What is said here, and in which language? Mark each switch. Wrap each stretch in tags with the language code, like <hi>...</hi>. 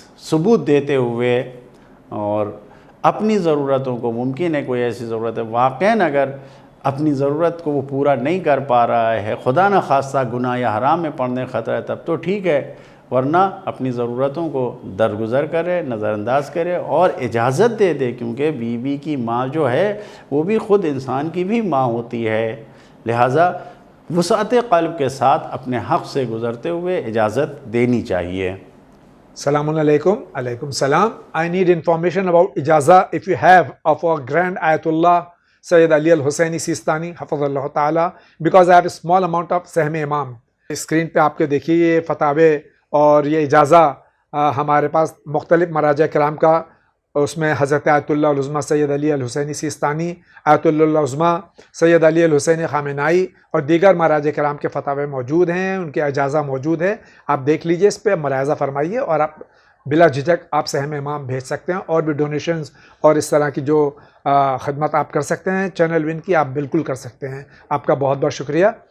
<ur>ثبوت دیتے ہوئے اور اپنی ضرورتوں کو، ممکن ہے کوئی ایسی ضرورت ہے واقعاً اگر اپنی ضرورت کو وہ پورا نہیں کر پا رہا ہے، خدا نہ خواستہ گناہ یا حرام میں پڑنے خطرہ ہے، تب تو ٹھیک ہے، ورنہ اپنی ضرورتوں کو درگزر کرے، نظر انداز کرے اور اجازت دے دے، کیونکہ بیوی کی ماں جو ہے وہ بھی خود انسان کی بھی ماں ہوتی ہے۔ لہٰذا وسعت قلب کے ساتھ اپنے حق سے گزرتے ہوئے اجازت دینی چاہیے۔ السلام علیکم. Alaikum salam.</ur> <en>I need information about ijaza if you have of our grand Ayatollah Sayyid Ali al-Husseini Sistani Hafazallah Ta'ala because I have a small amount of Sahm Imam.</en> <ur>Screen پہ آپ کے دیکھیے یہ فتاوے اور یہ اجازہ ہمارے پاس مختلف مراجع کرام کا، اس میں حضرت آیت اللہ العظمیٰ سید علی الحسینی سیستانی، آیت اللہ العظمیٰ سید علی الحسینی خامنائی اور دیگر مراجع کرام کے فتاوے موجود ہیں، ان کے اجازہ موجود ہے۔ آپ دیکھ لیجئے، اس پہ ملاحظہ فرمائیے اور آپ بلا جھجک آپ سہم امام بھیج سکتے ہیں، اور بھی ڈونیشنز اور اس طرح کی جو خدمت آپ کر سکتے ہیں چینل ون کی، آپ بالکل کر سکتے ہیں۔ آپ کا بہت بہت شکریہ۔</ur>